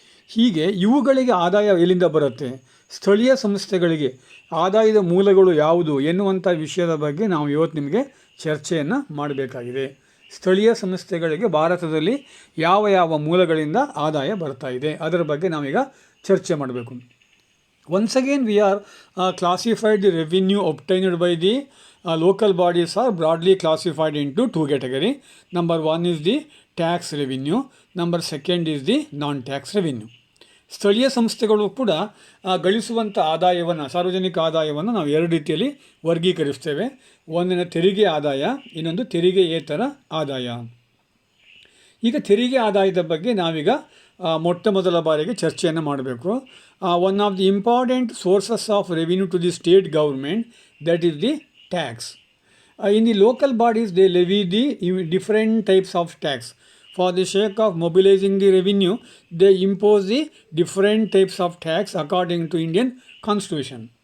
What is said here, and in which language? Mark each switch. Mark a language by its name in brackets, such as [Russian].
[Kannada] ಹೀಗೆ ಇವುಗಳಿಗೆ ಆದಾಯ ಎಲ್ಲಿಂದ ಬರುತ್ತೆ, ಸ್ಥಳೀಯ ಸಂಸ್ಥೆಗಳಿಗೆ ಆದಾಯದ ಮೂಲಗಳು ಯಾವುದು ಎನ್ನುವಂಥ ವಿಷಯದ ಬಗ್ಗೆ ನಾವು ಇವತ್ತು ನಿಮಗೆ ಚರ್ಚೆಯನ್ನು ಮಾಡಬೇಕಾಗಿದೆ. ಸ್ಥಳೀಯ ಸಂಸ್ಥೆಗಳಿಗೆ ಭಾರತದಲ್ಲಿ ಯಾವ ಯಾವ ಮೂಲಗಳಿಂದ ಆದಾಯ ಬರ್ತಾ ಇದೆ ಅದರ ಬಗ್ಗೆ ನಾವೀಗ ಚರ್ಚೆ ಮಾಡಬೇಕು. [English] Once again we are classified the revenue obtained by the local bodies are broadly classified into two categories. Number one is the tax revenue, number second is the non-tax revenue. [Kannada] ಸ್ಥಳೀಯ ಸಂಸ್ಥೆಗಳು ಕೂಡ ಗಳಿಸುವಂಥ ಆದಾಯವನ್ನು, ಸಾರ್ವಜನಿಕ ಆದಾಯವನ್ನು ನಾವು ಎರಡು ರೀತಿಯಲ್ಲಿ ವರ್ಗೀಕರಿಸ್ತೇವೆ. ಒಂದಿನ ತೆರಿಗೆ ಆದಾಯ, ಇನ್ನೊಂದು ತೆರಿಗೆಯೇತರ ಆದಾಯ. ಈಗ ತೆರಿಗೆ ಆದಾಯದ ಬಗ್ಗೆ ನಾವೀಗ ಮೊಟ್ಟ ಮೊದಲ ಬಾರಿಗೆ ಚರ್ಚೆಯನ್ನು ಮಾಡಬೇಕು. [English] One of the important sources of revenue to the state government, that is the tax. In the local bodies they levy the different types of tax. For the sake of mobilizing the revenue, they impose the different types of tax according to Indian Constitution.